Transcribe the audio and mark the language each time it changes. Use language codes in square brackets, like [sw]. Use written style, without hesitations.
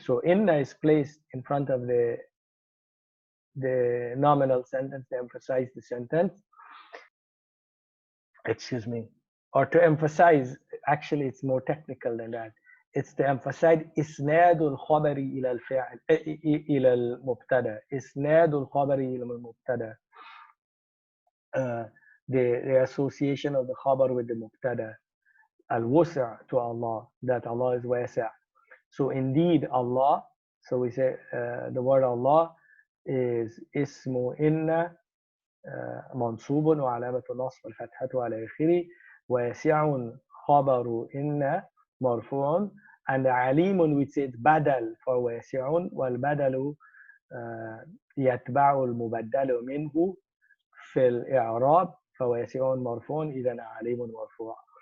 [en] So inna is placed in front of the nominal sentence to emphasize the sentence. Excuse me. Or to emphasize, actually it's more technical than that. It's to emphasize [ar] إسناد الخبر إلى الفاعل إلى المبتدأ. إسناد الخبر إلى المبتدأ. [en] The association of the khabar with the mubtada. Al-wus'a to Allah, that Allah is wasi'. So indeed Allah, so we say the word Allah is ismu inna [ar] منصوب وعلامة النصب الفتحة على آخره واسع خبر إن مرفوع and عليم [en] we say it's [ar] بدل for واسع والبدل يتبع المبدل منه في الإعراب فواسع مرفوع إذا عليم مرفوع.